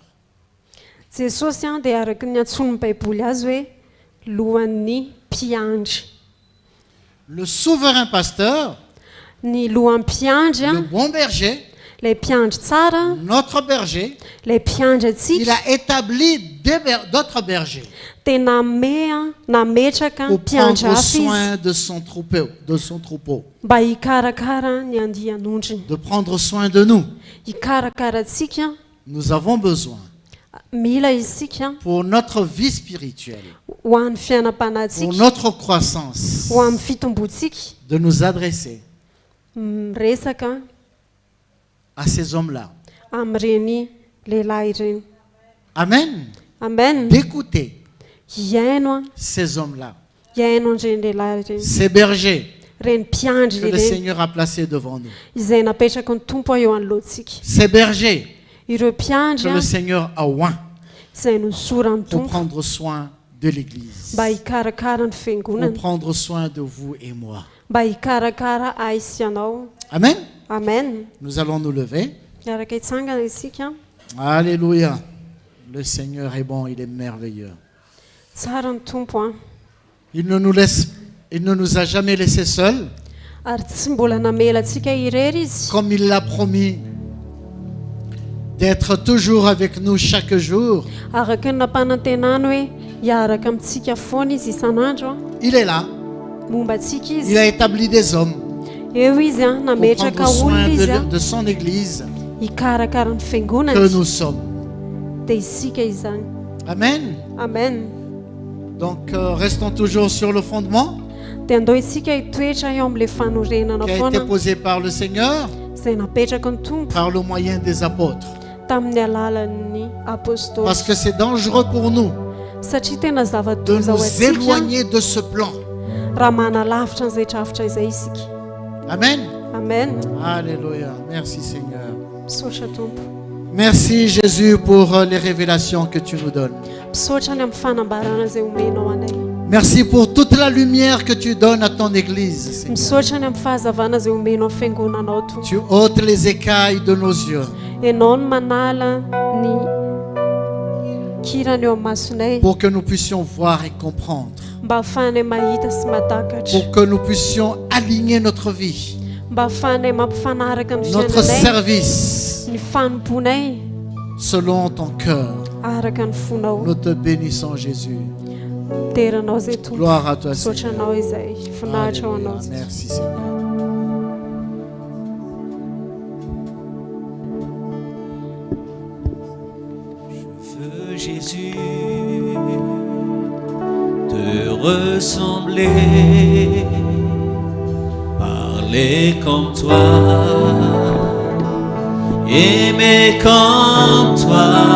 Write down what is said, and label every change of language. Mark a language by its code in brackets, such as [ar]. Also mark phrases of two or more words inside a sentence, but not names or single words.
[mg] jesosy a dia araky ny antson'ny baiboly azy hoe lohan'ny mpiandry [fr] Le souverain pasteur, [mg] ny lohan'ny mpiandry a [fr] le bon berger, [mg] lay mpiandry tsara [fr] notre berger, [mg] lay mpiandry [fr] il [mg] atsika [fr] a établi d'autres bergers [mg] tena nametraka [fr] pour [mg] mpiandry [fr] prendre [mg] hafa izy [fr] soin de son troupeau, [mg] mba hikarakara ny andian'ondriny [fr] de prendre soin de nous. [mg] hikarakara atsika [fr] Nous avons besoin [mg] mila isika [fr] pour notre vie spirituelle, [mg] ho an'ny [fr] pour [mg] fiainam-panatsika [fr] notre croissance, [mg] ho amin'ny fitombotsika [fr] de nous adresser [mg] miresaka [fr] à ces hommes-là. [mg] amin'ireny lehilahy ireny [fr] Amen. [mg] amen [fr] D'écouter [mg] hiaino a [fr] ces hommes-là, [mg] hiaino an'ireny lehilahy ireny [fr] ces bergers [mg] reny mpiandry [fr] que le [mg] ireny [fr] Seigneur a placés devant nous, [mg] izay napetraka ny tompo eo anoloantsika [fr] ces bergers [mg] ireo mpiandry [fr] que [mg] a [fr] le Seigneur a oint [mg] izay nosora ny [fr] pour [mg] tompo [fr] prendre soin de l'Église, [mg] mba hikarakara ny [fr] pour [mg] fiangonana [fr] prendre soin de vous et moi. [mg] mba hikarakara ahy sy ianao [fr] Amen. [mg] amen [fr] Nous allons nous lever. [mg] miaraka hitsangana isika [fr] Alléluia. Le Seigneur est bon, il est merveilleux. [mg] tsara ny tompo a [fr] Il ne nous a jamais laissés seuls, [mg] ary tsy mbola namela antsika irery izy [fr] comme il l'a promis d'être toujours avec nous chaque jour. [mg] araka ny nampanantenany hoe hiaraka amintsika foana izy isan'andro a [fr] Il est là. [mg] momba antsika [fr] Il [mg] izy [fr] a établi des hommes [mg] eo izy a [fr] pour [mg] nametraka [fr] prendre soin [mg] olona izy a [fr] de son Église [mg] hikarakara ny [fr] que [mg] fiangonany [fr] nous sommes. [mg] dia isika izany [fr] Amen. [mg] amen [fr] Donc restons toujours sur le fondement [mg] dia andao isika hitoetra eo amin'ilay fanorenana [fr] qui a été [mg] foana [fr] posé par le Seigneur [mg] izay napetraka ny tompo [fr] par le moyen des apôtres. [mg] tamin'ny alalan'ny apôstôly [fr] Parce que c'est dangereux pour nous [mg] satria tena [fr] de [mg] zava-doza ho [fr] nous [mg] antsika [fr] éloigner de ce plan. [mg] raha manalavitra an'izay trafitra izay isika [fr] Amen. [mg] amen [fr] Alléluia. [mg] Merci Seigneur. misaotra tompo [fr] Merci Jésus pour les révélations que tu nous donnes. [mg] misaotra ny amin'ny fanambarana izay omenao anay [fr] Merci pour toute la lumière que tu donnes à ton Église, Seigneur. [mg] misaotra ny amin'ny fahazavana izay omenao amin'ny fiangonanao tompo [fr] Tu ôtes les écailles de nos yeux [mg] ianao no manala ny kirany eo amin'ny masonay [fr] pour que nous puissions voir et comprendre, [mg] mba ahafahanay mahita sy matakatra [fr] pour que nous puissions aligner notre vie, [mg] mba ahafahanay mampifanaraka ny [fr] notre [mg] fiainanay [fr] service [mg] ny fanomponay [fr] selon ton cœur. [mg] araka ny fonao [fr] Nous te bénissons Jésus. [mg] teranao izay tompo [fr] Gloire à toi [mg] misaotra [fr] Seigneur. [mg] anao izay finahitra ho [fr] Alléluia. [mg] anao [fr] Merci Seigneur. Jésus, te ressembler, parler comme toi, aimer comme toi,